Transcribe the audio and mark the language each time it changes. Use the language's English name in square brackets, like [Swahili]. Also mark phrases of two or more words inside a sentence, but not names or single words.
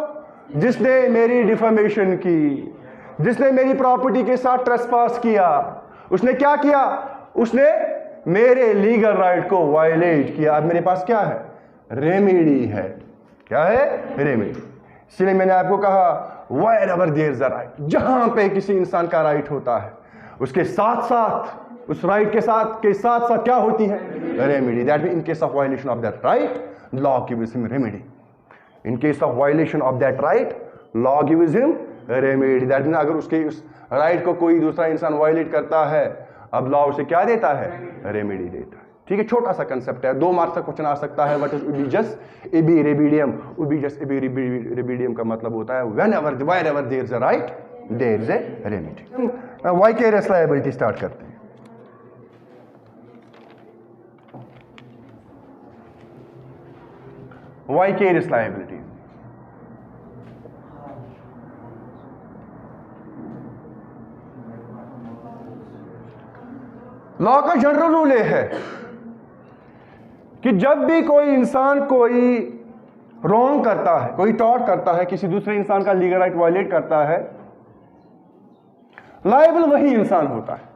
[Hindi] जिसने मेरी डिफेमेशन की, जिसने मेरी प्रॉपर्टी के साथ ट्रेसपास किया। उसने क्या किया? उसने मेरे [English] legal right [Hindi] को वायलेट किया। अब मेरे पास क्या है? रेमेडी है। क्या है? रेमेडी। इसलिए मैंने आपको कहा [English] wherever there is a right, [Hindi] जहां पे किसी इंसान का राइट होता है, उसके साथ साथ, उस राइट के साथ क्या होती है? रेमेडी। [English] That mean in case of violation of that right, law gives him remedy. In case of violation of that right, law gives him remedy. That mean [Hindi] अगर उसके उस राइट को कोई दूसरा इंसान वायलेट करता है, अब लॉ उसे क्या देता है? रेमेडी देता है। ठीक है, छोटा सा कंसेप्ट है, 2 मार्क्स का क्वेश्चन आ सकता है। [English] What is [Latin] ubi jus ibi remedium? ubi jus ibi remedium [Hindi] का मतलब होता है [English] whenever wherever there is a right there is a remedy. vicarious liability [Hindi] स्टार्ट करते हैं। [English] vicarious liability, [Hindi] लॉ का [English] general rule [Hindi] यह है कि जब भी कोई इंसान कोई रॉन्ग करता है, कोई टॉर्ट करता है, किसी दूसरे इंसान का [English] legal right [Hindi] वायलेट करता है, लायबल वही इंसान होता है।